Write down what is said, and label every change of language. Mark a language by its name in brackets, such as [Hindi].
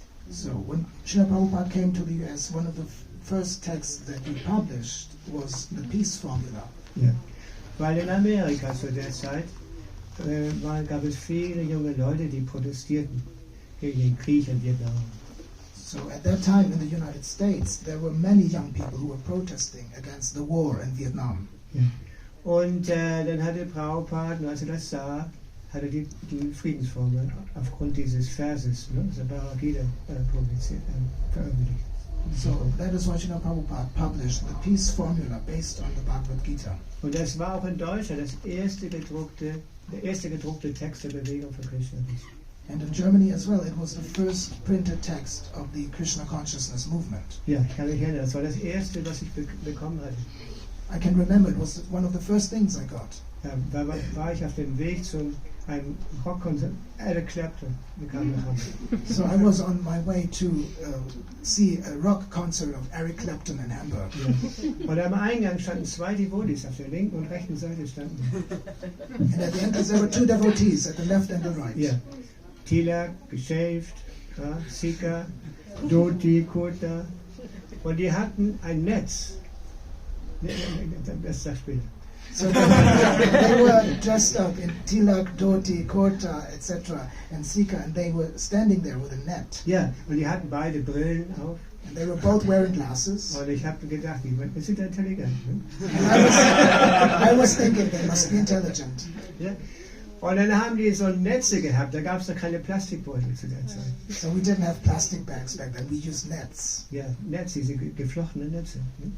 [English] So when Srila Prabhupada came to the US, one of the first texts that he published was the peace formula. [German] Ja. Weil in Amerika zu der Zeit gab es viele junge Leute, die protestierten gegen den Krieg in Vietnam. [English] So at that time in the United States, there were many young people who were protesting against the war in Vietnam. [German] Ja. Und dann hatte Prabhupada, als er das sah, hatte die Friedensformel aufgrund dieses Verses, ne, also Bhagavad-gita, veröffentlicht. [English] So that is why Srila Prabhupada published the peace formula based on the Bhagavad-gita. [German] Und das war auch in Deutschland der erste gedruckte Text der Bewegung für Krishna. [English] And in Germany as well, it was the first printed text of the Krishna consciousness movement. [German] Ja, ich kann mich erinnern, das war das erste, was ich bekommen hatte. [English] I can remember it was one of the first things I got. [German] Ja, da war ich auf dem Weg zu einem Rockkonzert, Eric Clapton bekam nach Hamburg. [English] So I was on my way to see a rock concert of Eric Clapton in Hamburg. [German] Ja. Und am Eingang standen 2 Devotees, auf der linken und rechten Seite standen. [English] And at the entrance there were 2 devotees, at the left and the right. [German] Ja. Tilak, geshaved, ja, Sika, Dhoti, Kurta. Und die hatten ein Netz. Das sagt später. [English] So they were dressed up in tilak, dhoti, kurta, etc. and sika, and they were standing there with a net. [German] Ja, und die hatten beide Brillen auf. [English] And they were both wearing glasses. [German] Und ich habe gedacht, die sind intelligent. Ne? [English] I was thinking they must be intelligent. [German] Ja? Und dann haben die so Netze gehabt, da gab es noch keine Plastikbeutel zu der Zeit. [English] So we didn't have plastic bags back then, we used nets. [German] Ja, Netze, diese geflochtenen Netze. Ne?